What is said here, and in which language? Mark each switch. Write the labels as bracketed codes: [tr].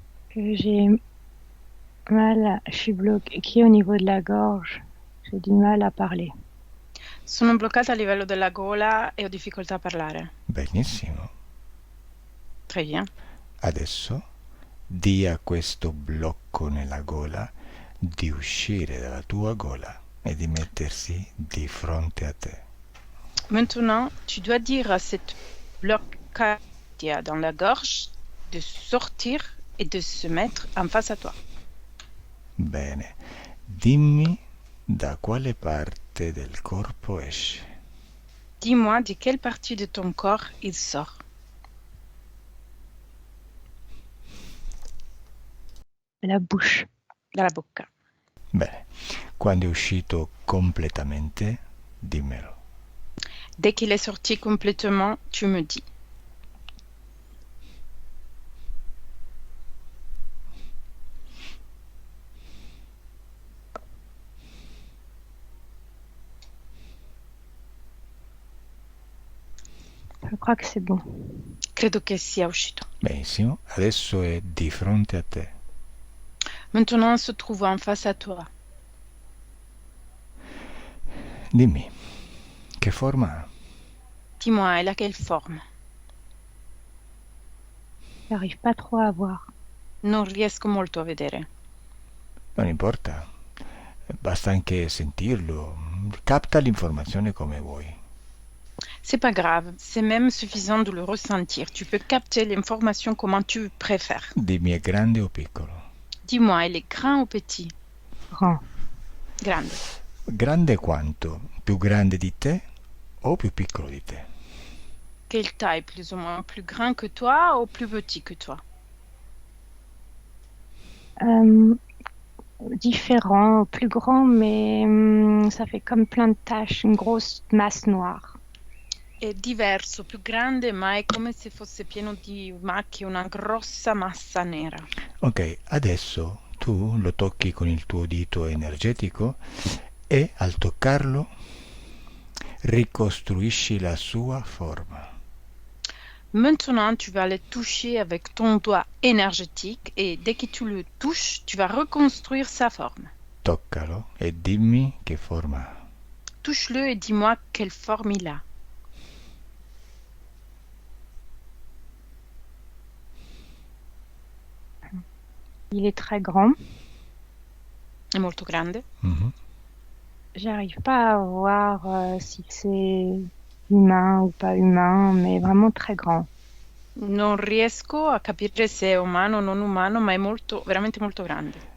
[fr] Que j'ai mal, je suis bloquée au niveau de la gorge. J'ai du mal à parler. [it] Sono bloccata a livello della gola e ho difficoltà a parlare. Benissimo. [fr] Très bien. [it] Adesso di a questo blocco nella gola di uscire dalla tua gola e di mettersi di fronte a te. [fr] Maintenant, tu dois dire à cette blocage qu'il y a dans la gorge de sortir et de se mettre en face à toi. [it] Bene, dimmi da quale parte del corpo esce. [fr] Dis-moi de quelle partie de ton corps il sort. La bouche. [it] Dalla bocca. Bene, quando è uscito completamente, dimmelo. [fr] Dès qu'il est sorti complètement, tu me dis. Je crois que c'est bon. [it] Credo che sia uscito. Benissimo, adesso è di fronte a te. [fr] Maintenant, on se trouve en face à toi. [it] Dimmi, che forma ha? [fr] Dis-moi, elle a quelle forme? J'arrive pas trop à voir. [it] Non riesco molto a vedere. Non importa, basta anche sentirlo, capta l'informazione come vuoi. [fr] C'est pas grave, c'est même suffisant de le ressentir. Tu peux capter l'information comment tu préfères. [it] Dimmi, è grande o piccolo? [fr] Dis-moi, elle est grand ou petit? Grand. [it] Grande. Grande quanto? Più grande di te o più piccolo di te? [fr] Quelle taille, plus ou moins? Plus grand que toi ou plus petit que toi? Différent, plus grand, mais ça fait comme plein de taches, une grosse masse noire. [it] È diverso, più grande, ma è come se fosse pieno di macchie, una grossa massa nera. Ok, adesso tu lo tocchi con il tuo dito energetico e al toccarlo ricostruisci la sua forma. [fr] Maintenant, tu vas le toucher avec ton doigt énergétique et dès que tu le touches, tu vas reconstruire sa forme. [it] Toccalo e dimmi che forma ha. [fr] Touche-le et dis-moi quelle forme il a. Il est très grand. [it] È molto grande. Mhm. [fr] J'arrive pas à voir si c'est humain ou pas humain, mais vraiment très grand. [it] Non riesco a capire se è umano o non umano, ma è molto, veramente molto grande.